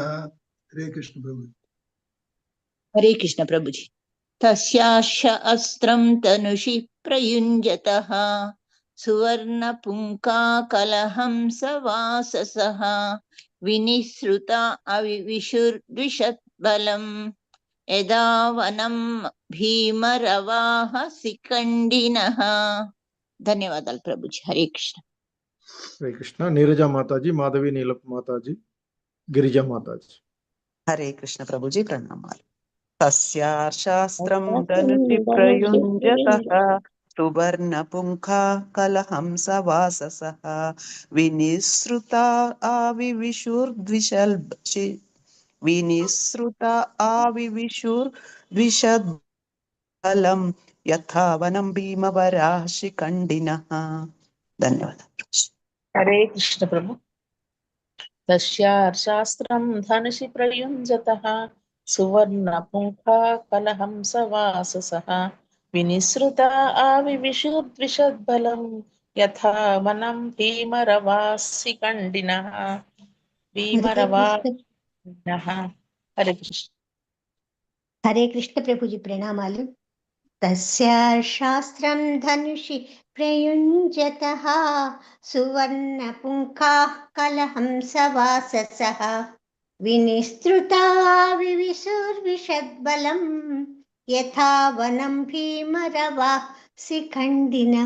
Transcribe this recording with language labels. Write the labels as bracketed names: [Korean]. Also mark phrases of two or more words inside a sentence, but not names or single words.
[Hindi] हरे कृष्ण प्रभु. हरे कृष्ण प्रभु जी [Sanskrit] तस्याशास्त्रं धनुषि प्रयुञ्जतः सुवर्णपुङ्खा कलहंसवाससः विनिसृता अविविशुर्द्विषद्बलं यदा वनं भीमरवाः शिखण्डिनः. [Telugu] ధన్యవాదాలు ప్రభుజీ. హరే కృష్ణ. [Hindi] हरे कृष्ण नीरजा माताजी माधवी नीलप माताजी गिरिजा माताजी हरे कृष्ण प्रभुजी प्रणमाल [Sanskrit] तस्याशास्त्रं धनुषि प्रयुञ्जतः सुवर्णपुङ्खा कलहंसवाससः विनिसृता आविविशुर्द्विषद्बलं यथा वनं भीमवराशिखण्डिनः. [Telugu] ధన్యవాదాలు. [Hindi] हरे कृष्ण प्रभु [Sanskrit] तस्याशास्त्रं धनुषि प्रयुञ्जतः सुवर्णपुङ्खा कलहंसवाससः विनिसृता आविविशुर्द्विषद्बलं यथा वनं भीमरवासिखण्डिनः. [Telugu] హరే కృష్ణ. హరే కృష్ణ ప్రభుజీ ప్రణామాలు. [Sanskrit] తస్య శాస్త్రం ధనుషి ప్రయుంజతః సువర్ణ పుంఖాః కలహంసవాససః వినిస్తృతా వివిశుర్విషద్బలం యథా వనం భీమరవా శిఖండినః.